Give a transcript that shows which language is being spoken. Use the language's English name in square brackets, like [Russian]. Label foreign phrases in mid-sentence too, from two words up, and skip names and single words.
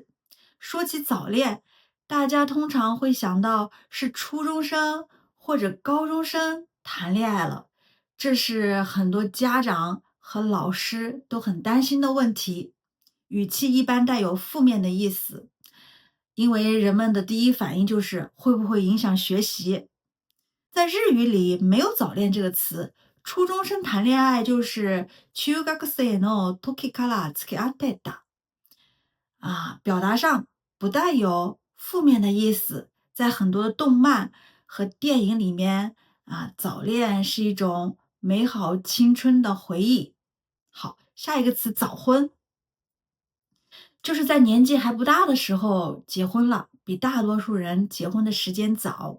[Chinese] 说起早恋，大家通常会想到是初中生或者高中生谈恋爱了，这是很多家长和老师都很担心的问题，语气一般带有负面的意思，因为人们的第一反应就是会不会影响学习。在日语里没有早恋这个词，初中生谈恋愛就是 [Japanese] 中学生の時から付き合ってた。 [Chinese] 表达上不带有负面的意思，在很多的动漫和电影里面早恋是一种美好青春的回忆。好，下一个词早婚，就是在年纪还不大的时候结婚了，比大多数人结婚的时间早。